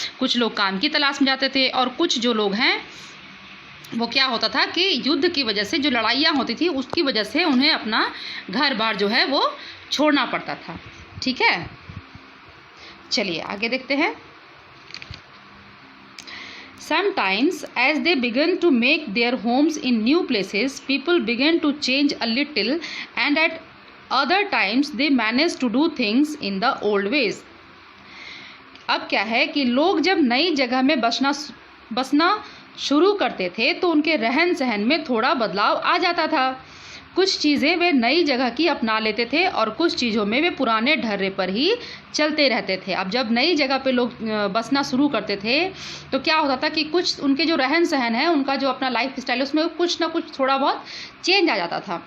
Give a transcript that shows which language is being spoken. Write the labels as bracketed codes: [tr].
[hi] कुछ लोग काम की तलाश में जाते थे, और कुछ जो लोग हैं वो क्या होता था कि युद्ध की वजह से, जो लड़ाइयाँ होती थी उसकी वजह से उन्हें अपना घर बार जो है वो छोड़ना पड़ता था। ठीक है, चलिए आगे देखते हैं। [en] Sometimes, as they began to make their homes in new places, people began to change a little, and at other times they managed to do things in the old ways. [hi] अब क्या है कि लोग जब नई जगह में बसना शुरू करते थे तो उनके रहन सहन में थोड़ा बदलाव आ जाता था। कुछ चीज़ें वे नई जगह की अपना लेते थे और कुछ चीज़ों में वे पुराने ढर्रे पर ही चलते रहते थे। अब जब नई जगह पे लोग बसना शुरू करते थे तो क्या होता था कि कुछ उनके जो रहन सहन है, उनका जो अपना लाइफ स्टाइल है, उसमें कुछ ना कुछ थोड़ा बहुत चेंज आ जाता था।